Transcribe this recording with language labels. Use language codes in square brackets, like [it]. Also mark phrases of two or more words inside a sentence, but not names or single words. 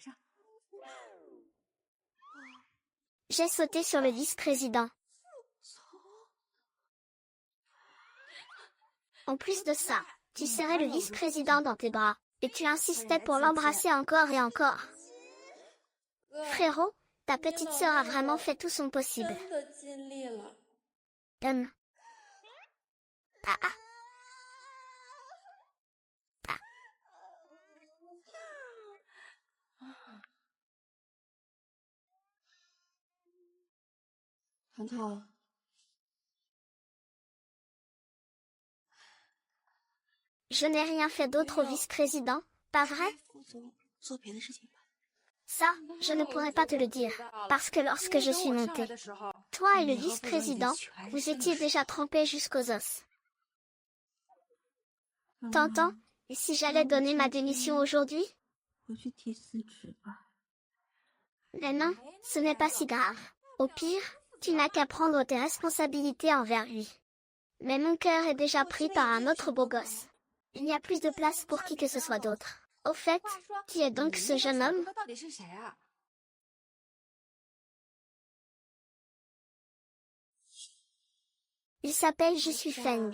[fr] J'ai sauté sur le vice-président. En plus de ça, tu serrais le vice-président dans tes bras, et tu insistais pour l'embrasser encore et encore. Frérot, ta petite sœur a vraiment fait tout son possible. Ah ah. Ah. [zh] 糖糖， [fr] Je n'ai rien fait d'autre au vice-président, pas vrai? [zh] 做别的事情吧。 [fr] Ça, je ne pourrais pas te le dire, parce que lorsque je suis montée, toi et le vice-président, vous étiez déjà trempés jusqu'aux os. T'entends? Et si j'allais donner ma démission aujourd'hui? [zh] 回去提辞职吧。 [fr] Mais non, ce n'est pas si grave. Au pire, tu n'as qu'à prendre tes responsabilités envers lui. Mais mon cœur est déjà pris par un autre beau gosse. Il n'y a plus de place pour qui que ce soit d'autre. Au fait, qui est donc ce jeune homme? Il s'appelle Je suis Feng.